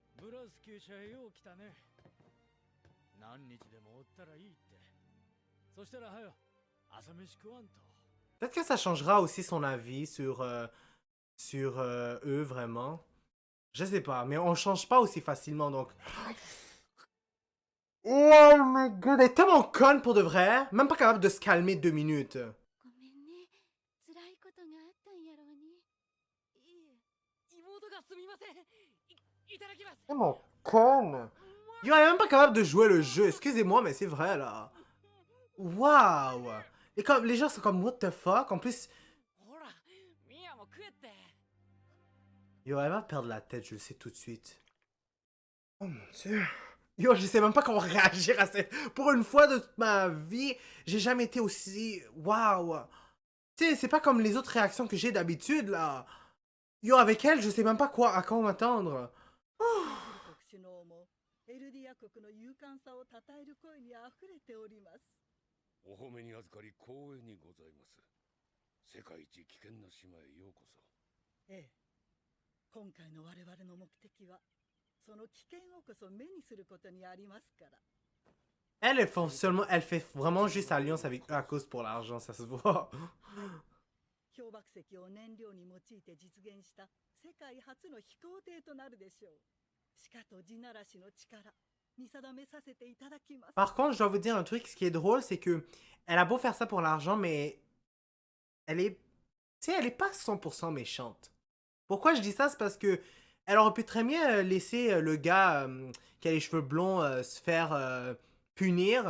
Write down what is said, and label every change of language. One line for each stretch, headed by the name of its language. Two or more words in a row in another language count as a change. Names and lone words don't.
French: Peut-être que ça changera aussi son avis sur eux, vraiment. Je sais pas, mais on change pas aussi facilement, donc...
English: Oh my god,
French: elle est tellement conne pour de vrai. Même pas capable de se calmer 2 minutes. Tellement conne. Yo, elle est même pas capable de jouer le jeu. Excusez-moi, mais c'est vrai, là. Waouh. Et comme, les gens sont comme,
English: what the fuck?
French: En plus... Yo, elle va perdre la tête, je le sais tout de suite. Oh mon dieu. Yo, je sais même pas comment réagir à cette... Pour une fois de toute ma vie, j'ai jamais été aussi... Waouh. Tu sais, c'est pas comme les autres réactions que j'ai d'habitude, là. Yo, avec elle, je sais même pas quoi, à quoi m'attendre.
Japanese: 各国首脳もエルディア国の勇敢さを称える声にあふれております。お褒めに預かり光栄にございます。世界一危険な島へようこそ。ええ、今回の我々の目的はその危険をこそ目にすることにありますから。
French: Elle fait vraiment juste alliance avec eux à cause pour l'argent, ça se voit.
Japanese: 氷瀑石を燃料に用いて実現した世界初の飛行艇となるでしょう。鹿と地ならしの力、見定めさせていただきます。
French: Par contre, je dois vous dire un truc, ce qui est drôle, c'est que elle a beau faire ça pour l'argent, mais elle est, tu sais, elle est pas 100% méchante. Pourquoi je dis ça? C'est parce que elle aurait pu très bien laisser le gars qui a les cheveux blonds se faire punir.